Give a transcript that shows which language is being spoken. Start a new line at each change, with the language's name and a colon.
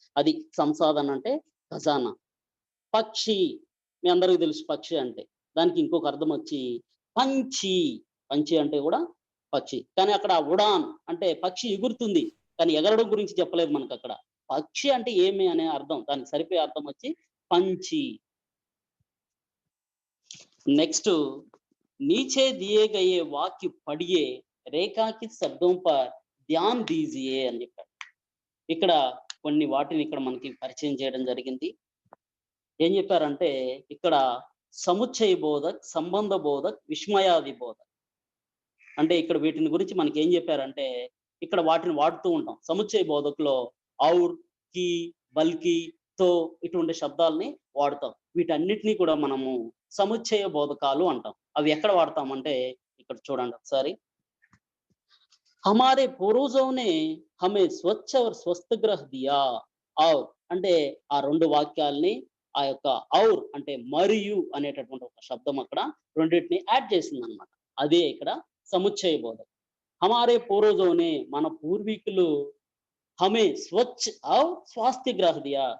Telugu: అది సంసాధన అంటే ఖజానా. పక్షి, మీ అందరికీ తెలుసు పక్షి అంటే. దానికి ఇంకొక అర్థం వచ్చి పంచి. పంచి అంటే కూడా పక్షి. కానీ అక్కడ ఉడాన్ అంటే పక్షి ఎగురుతుంది, కానీ ఎగరడం గురించి చెప్పలేదు మనకు అక్కడ. పక్షి అంటే ఏమి అనే అర్థం, దానికి సరిపోయే అర్థం వచ్చి పంచి.
Hindi: నెక్స్ట్ नीचे दिए गए वाक्य पढ़िए रेखांकित शब्दों पर ध्यान दीजिए
Telugu: అని చెప్పారు. ఇక్కడ కొన్ని వాటిని ఇక్కడ మనకి పరిచయం చేయడం జరిగింది. ఏం చెప్పారంటే ఇక్కడ సముచ్చయ బోధక్, సంబంధ బోధక్, విస్మయాది బోధక్. అంటే ఇక్కడ వీటిని గురించి మనకి ఏం చెప్పారంటే ఇక్కడ వాటిని వాడుతూ ఉంటాం. సముచ్చయ బోధకులో ఔర్, కి, బల్కి, తో ఇటువంటి శబ్దాలని వాడతాం. వీటన్నిటినీ కూడా మనము సముచ్చయ బోధకాలు అంటాం. అవి ఎక్కడ వాడతామంటే ఇక్కడ చూడండి ఒకసారి.
Hindi: హమారే పూర్వజోं ने हमें स्वच्छ और स्वस्थ ग्रह दिया.
Telugu: और అంటే ఆ 2 వాక్యాలని ఆ యొక్క ఔర్ అంటే మరియు అనేటటువంటి ఒక శబ్దం అక్కడ రెండింటిని యాడ్ చేసింది అనమాట. అదే ఇక్కడ సముచ్చయ బోధక.
Hindi: హమారే పూర్వజోं ने
Telugu: మన పూర్వీకులు
Hindi: హమే స్వచ్ఛ ఔర్ స్వాస్థ్య గ్రహ దియా.